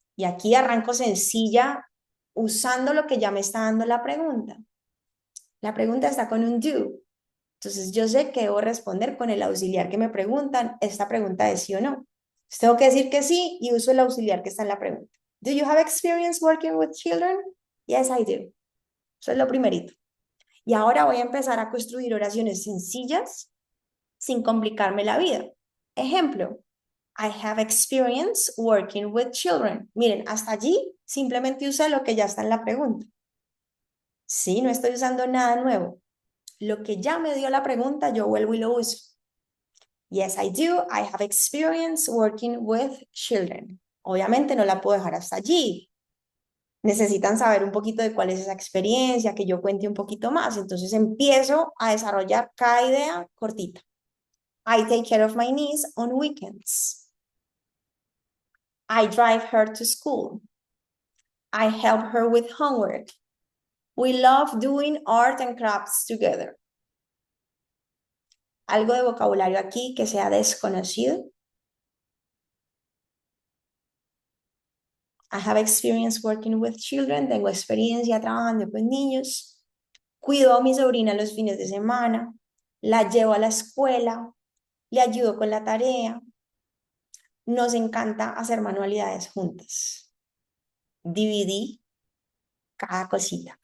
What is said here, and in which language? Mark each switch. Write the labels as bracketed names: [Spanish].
[Spanish] Y aquí arranco sencilla usando lo que ya me está dando la pregunta. La pregunta está con un do. Entonces, yo sé que debo responder con el auxiliar que me preguntan, esta pregunta es sí o no. Entonces, tengo que decir que sí y uso el auxiliar que está en la pregunta. [English] Do you have experience working with children? Yes, I do. [Spanish] Eso es lo primerito. Y ahora voy a empezar a construir oraciones sencillas sin complicarme la vida. [English] Ejemplo, I have experience working with children. [Spanish] Miren, hasta allí simplemente usé lo que ya está en la pregunta. Sí, no estoy usando nada nuevo. Lo que ya me dio la pregunta, yo vuelvo y lo uso. [English] Yes, I do. I have experience working with children. [Spanish] Obviamente no la puedo dejar hasta allí. necesitan saber un poquito de cuál es esa experiencia, que yo cuente un poquito más. Entonces empiezo a desarrollar cada idea cortita. [English] I take care of my niece on weekends. I drive her to school. I help her with homework. We love doing art and crafts together. [Spanish] Algo de vocabulario aquí que sea desconocido. [English] I have experience working with children. [Spanish] Tengo experiencia trabajando con niños. Cuido a mi sobrina los fines de semana. La llevo a la escuela. Le ayudo con la tarea. Nos encanta hacer manualidades juntas. Dividí cada cosita.